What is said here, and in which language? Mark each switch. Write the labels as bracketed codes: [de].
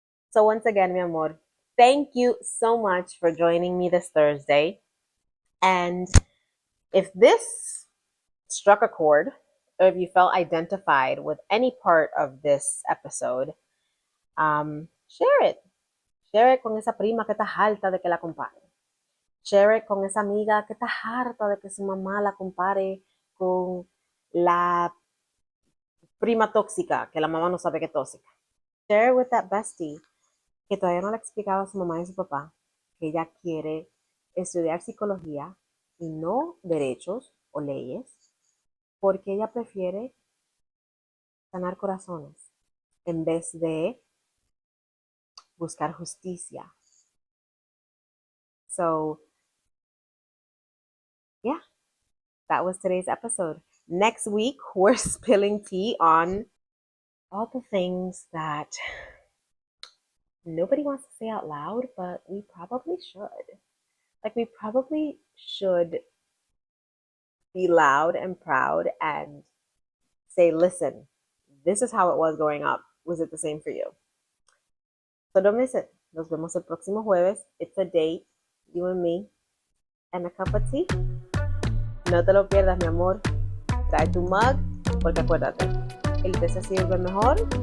[en] So once again, mi amor, thank you so much for joining me this Thursday. And if this struck a chord, or if you felt identified with any part of this episode, share it. Share it [es] con esa prima que está harta de que la compare. [en] Share it [es] con esa amiga que está harta de que su mamá la compare con la prima tóxica, que la mamá no sabe que es tóxica. [en] Share it with that bestie [es] que todavía no le ha explicado a su mamá y a su papá que ella quiere estudiar psicología y no derechos o leyes, porque ella prefiere sanar corazones en vez de buscar justicia. [en] So, yeah, that was today's episode. Next week, we're spilling tea on all the things that nobody wants to say out loud, but we probably should. Like, we probably should be loud and proud and say, listen, this is how it was growing up. Was it the same for you? So don't miss it. [es] Nos vemos el próximo jueves. [en] It's a date, you and me, and a cup of tea. [es] No te lo pierdas, mi amor. Trae tu mug, porque acuérdate, el té se sirve mejor